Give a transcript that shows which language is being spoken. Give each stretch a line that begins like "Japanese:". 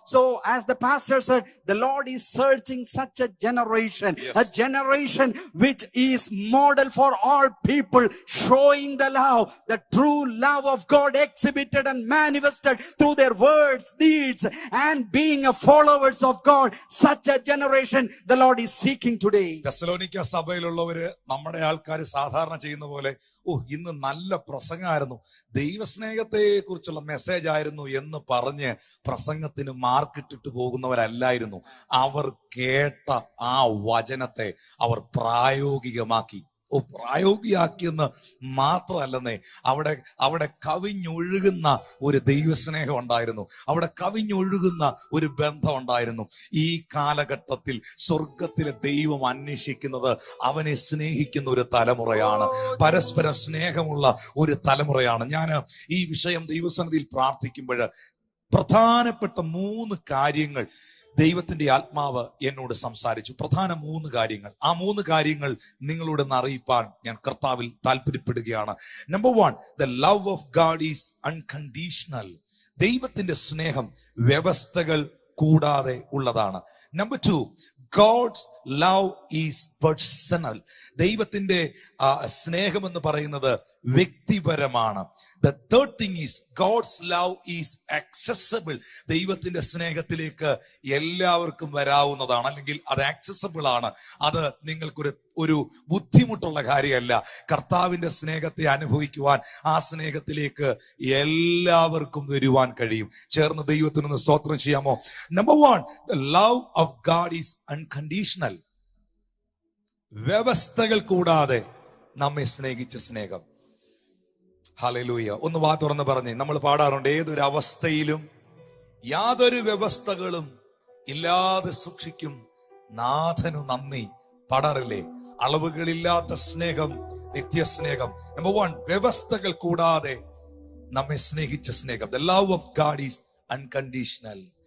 English: So as the pastor said, the Lord is searching such a generation, a generation which is model for all people, showing the love, the true love of God exhibited and manifested through their words, deeds, and being a followers of God. Such a generation the Lord is seeking today.
Malayalam: തെസ്സലോനിക്ക സഭയിലുള്ളവര് നമ്മുടെ ആൾക്കാർ സാധാരണ ചെയ്യുന്ന പോലെ, ഇന്ന് നല്ല പ്രസംഗമായിരുന്നു, ദൈവസ്നേഹത്തെ കുറിച്ചുള്ള message ആയിരുന്നു എന്ന് പറഞ്ഞ് പ്രസംഗത്തിന് മാർക്കിട്ടിട്ട് പോകുന്നവരല്ലായിരുന്നു. അവർ കേട്ട ആ വചനത്തെ അവർ പ്രായോഗികമാക്കി. പ്രായോഗികമാക്കിയെന്ന് മാത്രമല്ലെന്നേ, അവിടെ കവിഞ്ഞൊഴുകുന്ന ഒരു ദൈവസ്നേഹം ഉണ്ടായിരുന്നു, അവിടെ കവിഞ്ഞൊഴുകുന്ന ഒരു ബന്ധം ഉണ്ടായിരുന്നു. ഈ കാലഘട്ടത്തിൽ സ്വർഗത്തിലെ ദൈവം അന്വേഷിക്കുന്നത് അവനെ സ്നേഹിക്കുന്ന ഒരു തലമുറയാണ്, പരസ്പരം സ്നേഹമുള്ള ഒരു തലമുറയാണ്. ഞാൻ ഈ വിഷയം ദൈവസന്നിധിയിൽ പ്രാർത്ഥിക്കുമ്പോൾ പ്രധാനപ്പെട്ട 3 കാര്യങ്ങൾ ദൈവത്തിന്റെ ആത്മാവ് എന്നോട് സംസാരിച്ചു. പ്രധാന 3 കാര്യങ്ങൾ. ആ 3 കാര്യങ്ങൾ നിങ്ങളോട് അറിയിപ്പാൻ ഞാൻ കർത്താവിൽ താല്പര്യപ്പെടുകയാണ്.
English: Number 1, the love of God is unconditional.
Malayalam: ദൈവത്തിന്റെ സ്നേഹം വ്യവസ്ഥകൾ കൂടാതെ ഉള്ളതാണ്. Number 2,
English: God's love is personal.
Malayalam: ദൈവത്തിന്റെ സ്നേഹം എന്ന് പറയുന്നത് വ്യക്തിപരമാണ്.
English: The third thing is God's love is accessible.
Malayalam: ദൈവത്തിന്റെ സ്നേഹത്തിലേക്ക് എല്ലാവർക്കും വരാവുന്നതാണ്, അല്ലെങ്കിൽ അത് ആക്സസബിൾ ആണ്. അത് നിങ്ങൾക്കൊരു ബുദ്ധിമുട്ടുള്ള കാര്യമല്ല. കർത്താവിന്റെ സ്നേഹത്തെ അനുഭവിക്കുവാൻ, ആ സ്നേഹത്തിലേക്ക് എല്ലാവർക്കും വരുവാൻ കഴിയും. ചേർന്ന് ദൈവത്തിനൊന്ന് സ്തോത്രം ചെയ്യാമോ?
English: Number 1, the love of God is unconditional.
Malayalam: വ്യവസ്ഥകൾ കൂടാതെ നമ്മെ സ്നേഹിച്ച സ്നേഹം. ഹല്ലേലൂയ. ഒന്ന് വാ തുറന്ന് പറഞ്ഞേ. നമ്മൾ പാടാറുണ്ട്, ഏതൊരു അവസ്ഥയിലും യാതൊരു വ്യവസ്ഥകളും ഇല്ലാതെ സൂക്ഷിക്കും നാഥനു നന്ദി. പാടാറില്ലേ? അളവുകളില്ലാത്ത സ്നേഹം, നിത്യസ്നേഹം. നമ്പർ 1, വ്യവസ്ഥകൾ കൂടാതെ നമ്മെ സ്നേഹിച്ച സ്നേഹം.
English: The love of God is unconditional.